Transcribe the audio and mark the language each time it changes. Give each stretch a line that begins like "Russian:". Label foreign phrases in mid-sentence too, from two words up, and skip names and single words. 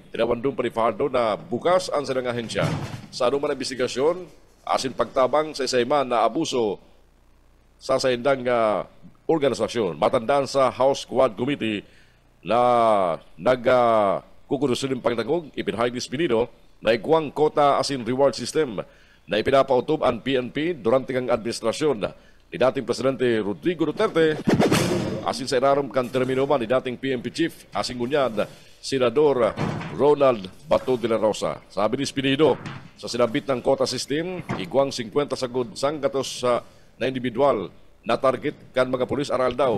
Bikol: Tinawandong pa ni Fajardo na bukas ang silang ahensya sa anuman na investigasyon asin pagtabang sa isa-ima na abuso sa saindang organisasyon. Matandaan sa House Quad Committee na nagkukudusin ng pagdangog, ipinahayag ni Espinido na igwang quota as in
English: reward system
Bikol: na ipinapautob ang PNP durante ang administrasyon ni dating Presidente Rodrigo Duterte asin sa inaram kan termino man ni dating PNP Chief asin ngunyan Senador Ronald Bato de la Rosa. Sabi ni Espinido, sa sinabit ng
English: quota system,
Bikol: igwang 50 sagod sanggatos na individual na target kan mga pulis aral daw.